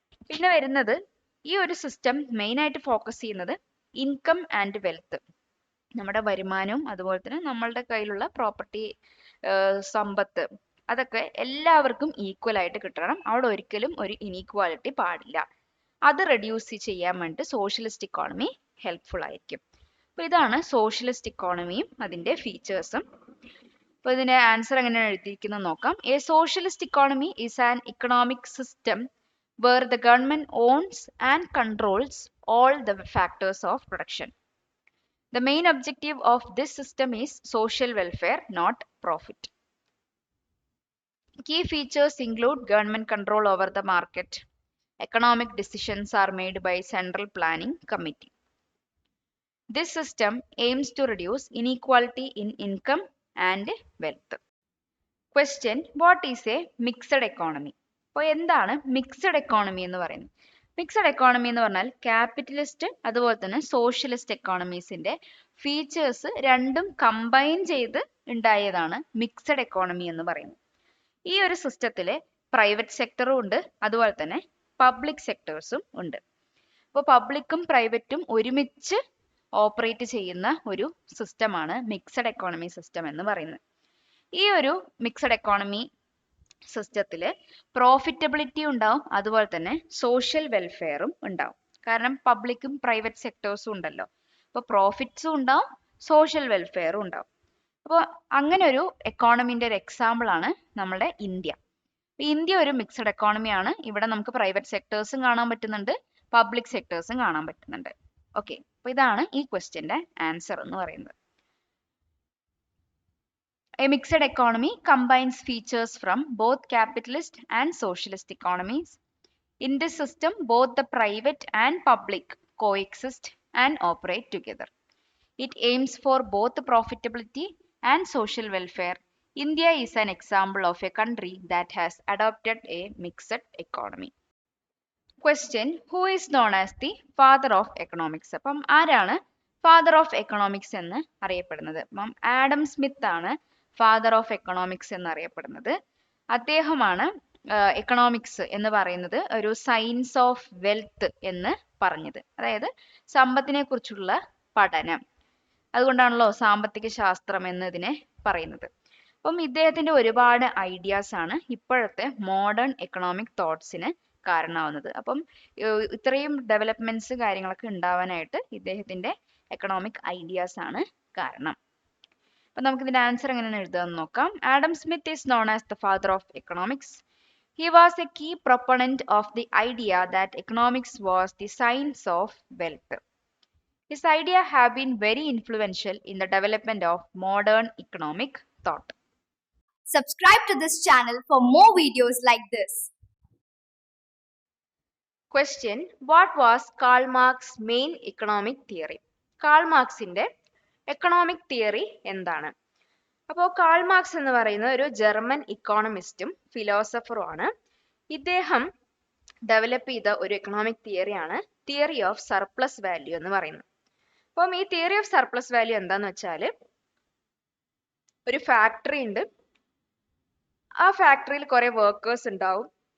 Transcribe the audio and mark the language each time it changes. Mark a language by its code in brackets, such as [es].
[ml] പിന്നെ വരുന്നത് ഈ ഒരു സിസ്റ്റം മെയിൻ ആയിട്ട് ഫോക്കസ് ചെയ്യുന്നത് ഇൻകം ആൻഡ് വെൽത്ത്, നമ്മുടെ വരുമാനവും അതുപോലെ തന്നെ നമ്മളുടെ കയ്യിലുള്ള പ്രോപ്പർട്ടി, സമ്പത്ത്, അതൊക്കെ എല്ലാവർക്കും ഈക്വൽ ആയിട്ട് കിട്ടണം. അവിടെ ഒരിക്കലും ഒരു ഇനീക്വാലിറ്റി പാടില്ല. അത് റെഡ്യൂസ് ചെയ്യാൻ വേണ്ടി സോഷ്യലിസ്റ്റ് ഇക്കോണമി ഹെൽപ്ഫുൾ ആയിരിക്കും. അപ്പോൾ ഇതാണ് സോഷ്യലിസ്റ്റ് ഇക്കോണമിയും അതിന്റെ ഫീച്ചേഴ്സും. അപ്പോൾ ഇതിന്റെ ആൻസർ എങ്ങനെയാണ് എഴുതിയിരിക്കുന്നത് നോക്കാം. [en] A socialist economy is an economic system where the government owns and controls all the factors of production. The main objective of this system is social welfare, not profit. Key features include government control over the market. Economic decisions are made by Central Planning Committee. This system aims to reduce inequality in income and wealth. Question: What is a mixed economy? [ml] അപ്പോൾ എന്താണ് mixed economy എന്ന് പറയുന്നത്? Mixed economy എന്ന് പറഞ്ഞാൽ capitalist അതുപോലെ തന്നെ socialist എക്കോണമീസിന്റെ features രണ്ടും combine ചെയ്ത് ഉണ്ടായതാണ് മിക്സഡ് എക്കോണമി എന്ന് പറയുന്നത്. ഈ ഒരു സിസ്റ്റത്തില് പ്രൈവറ്റ് സെക്ടറും ഉണ്ട്, അതുപോലെ തന്നെ പബ്ലിക് സെക്ടേഴ്സും ഉണ്ട്. അപ്പോൾ പബ്ലിക്കും പ്രൈവറ്റും ഒരുമിച്ച് ഓപ്പറേറ്റ് ചെയ്യുന്ന ഒരു സിസ്റ്റമാണ് മിക്സഡ് എക്കോണമി സിസ്റ്റം എന്ന് പറയുന്നത്. ഈ ഒരു മിക്സഡ് എക്കോണമി സിസ്റ്റത്തിൽ പ്രോഫിറ്റബിലിറ്റി ഉണ്ടാവും, അതുപോലെ തന്നെ സോഷ്യൽ വെൽഫെയറും ഉണ്ടാവും. കാരണം പബ്ലിക്കും പ്രൈവറ്റ് സെക്ടേഴ്സും ഉണ്ടല്ലോ, അപ്പോൾ പ്രോഫിറ്റ്സും ഉണ്ടാവും, സോഷ്യൽ വെൽഫെയറും ഉണ്ടാവും. അപ്പോൾ അങ്ങനെ ഒരു എക്കോണമിന്റെ ഒരു എക്സാമ്പിൾ ആണ് നമ്മുടെ ഇന്ത്യ. ഇന്ത്യ ഒരു മിക്സഡ് എക്കോണമിയാണ്. ഇവിടെ നമുക്ക് പ്രൈവറ്റ് സെക്ടേഴ്സും കാണാൻ പറ്റുന്നുണ്ട്, പബ്ലിക് സെക്ടേഴ്സും കാണാൻ പറ്റുന്നുണ്ട്. ഓക്കെ, അപ്പൊ ഇതാണ് ഈ ക്വസ്റ്റ്യന്റെ ആൻസർ എന്ന് പറയുന്നത്. [en] A mixed economy combines features from both capitalist and socialist economies. In this system, both the private and public coexist and operate together. It aims for both profitability and social welfare. India is an example of a country that has adopted a mixed economy. Question: Who is known as the father of economics? [ml] അപ്പം ആരാണ് father of economics എന്ന് അറിയപ്പെടുന്നത്? അപ്പം Adam Smith ആണ് father of economics എന്ന് അറിയപ്പെടുന്നത്. അദ്ദേഹമാണ് economics എന്ന് പറയുന്നത് ഒരു സയൻസ് ഓഫ് വെൽത്ത് എന്ന് പറഞ്ഞത്. അതായത് സമ്പത്തിനെ കുറിച്ചുള്ള പഠനം, അതുകൊണ്ടാണല്ലോ സാമ്പത്തിക ശാസ്ത്രം എന്ന് ഇതിനെ പറയുന്നത്. അപ്പം ഇദ്ദേഹത്തിന്റെ ഒരുപാട് ഐഡിയാസ് ആണ് ഇപ്പോഴത്തെ മോഡേൺ എക്കണോമിക് തോട്ട്സിന് കാരണമാവുന്നത്. അപ്പം ഇത്രയും ഡെവലപ്മെന്റ്സ് കാര്യങ്ങളൊക്കെ ഉണ്ടാവാനായിട്ട് ഇദ്ദേഹത്തിന്റെ എക്കണോമിക് ഐഡിയാസ് ആണ് കാരണം. അപ്പം നമുക്ക് ഇതിന്റെ ആൻസർ എങ്ങനെയാണ് എഴുതാന്ന് നോക്കാം. [en] Adam Smith is known as the father of economics. He was a key proponent of the idea that economics was the science of wealth. His ideas have been very influential in the development of modern economic thought. Subscribe to this channel for more videos like this. Question: What was Karl Marx's main economic theory? [ml] Call മാർക്സിന്റെ economic theory എന്താണ്? അപ്പോൾ Karl Marx എന്ന് പറയുന്നത് ഒരു German ഇക്കോണമിസ്റ്റും ഫിലോസഫറും ആണ്. ഇദ്ദേഹം develop ചെയ്ത ഒരു economic തിയറിയാണ് theory of surplus value എന്ന് പറയുന്നത്. അപ്പം ഈ തിയറി ഓഫ് സർപ്ലസ് വാല്യൂ എന്താന്ന് വെച്ചാൽ, ഒരു ഫാക്ടറി ഉണ്ട്, ആ ഫാക്ടറിയിൽ കുറെ വർക്കേഴ്സ് ഉണ്ടാവും.